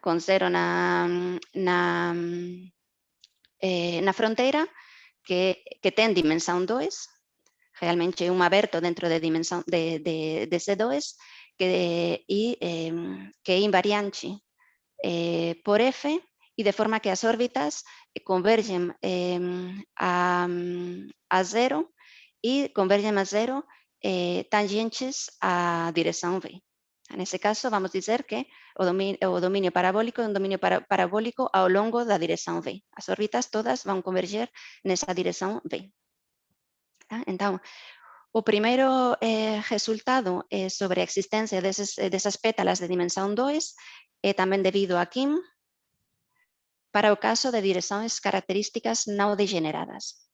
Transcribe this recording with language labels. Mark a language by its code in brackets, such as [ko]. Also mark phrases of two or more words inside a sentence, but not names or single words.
[pt] Com zero na fronteira, que tem dimensão 2, realmente é um aberto dentro de dimensão de C2, que é invariante por F, e de forma que as órbitas convergem a zero e convergem a zero tangentes à direção V. Nesse caso, vamos dizer que o dominio parabólico [gl] é un dominio parabólico ao longo da dirección V. As órbitas todas van converger nesa dirección V. Entón, o primeiro resultado sobre a existencia desas pétalas de dimensão 2 é tamén debido a Kim para o caso de direccións características non degeneradas.